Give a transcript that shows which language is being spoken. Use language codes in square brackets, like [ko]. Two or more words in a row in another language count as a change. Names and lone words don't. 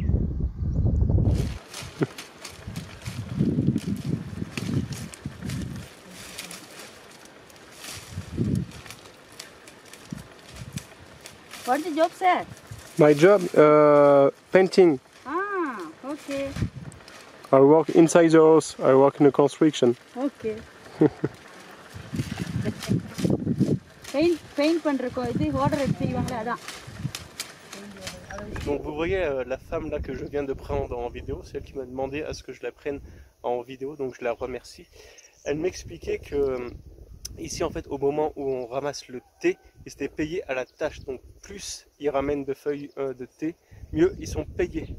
[en] What's the job, sir? My job, painting. Ah, okay. I work inside the house. I work in a construction. [ta] Okay. paint பண்றதுக்கு இது order எடுத்து செய்வாங்க அதான். [fr] Donc vous voyez la femme là que je viens de prendre en vidéo, c'est elle qui m'a demandé à ce que je la prenne en vidéo, donc je la remercie. Elle m'expliquait que Ici en fait au moment où on ramasse le thé, ils étaient payés à la tâche. Donc plus ils ramènent de feuilles de thé, mieux ils sont payés.